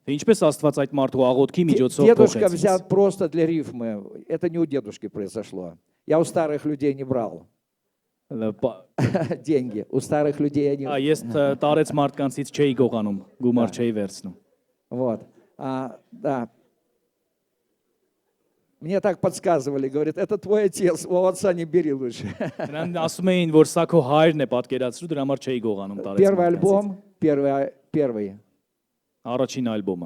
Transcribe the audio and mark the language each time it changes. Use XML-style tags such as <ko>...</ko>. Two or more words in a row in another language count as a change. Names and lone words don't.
<hy>Թե ինչպես Աստված այդ մարդու աղոթքի միջոցով</hy> <ru>Дедушка</ru> <hy>փոխեց։</hy> <ru>взят просто для рифмы. Это не у дедушки произошло. Я у старых людей не брал деньги. У старых людей я не...</ru> <hy>Ես տարեց մարդկանցից չէի գողանում, գումար չէի վերցնում։</hy> <ru>Вот. Да. Мне так подсказывали, говорят, это твой отец, у отца не бери лучше.</ru> <hy>Նրան ասում էին, որ սա քո հայրն է պատկերացրու, дրա համար չէի գողանում տարեց։</hy> <ru>Первый альбом, первый.</ru> <hy>Առաջին ալբոմը։</hy>